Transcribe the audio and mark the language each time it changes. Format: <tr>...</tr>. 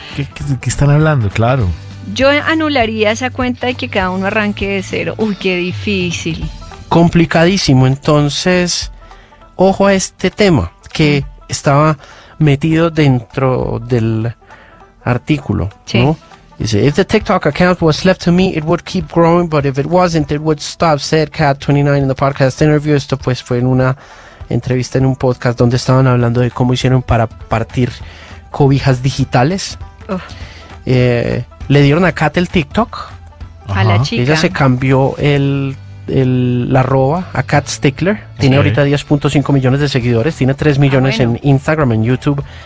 <es>¿Qué están hablando? Claro. Yo anularía esa cuenta y que cada uno arranque de cero. Uy, qué difícil. Complicadísimo. Entonces, ojo a este tema que estaba metido dentro del artículo, sí. ¿No?</es> <en>Dice, if the TikTok account was left to me, it would keep growing, but if it wasn't, it would stop, said Kat29 in the podcast interview.</en> <es>Esto pues fue en una entrevista en un podcast donde estaban hablando de cómo hicieron para partir cobijas digitales. Le dieron a Kat el TikTok. A la chica. Ella se cambió la arroba a Kat Stickler. Tiene ahorita 10.5 millones de seguidores. Tiene 3 millones en Instagram, en YouTube</es>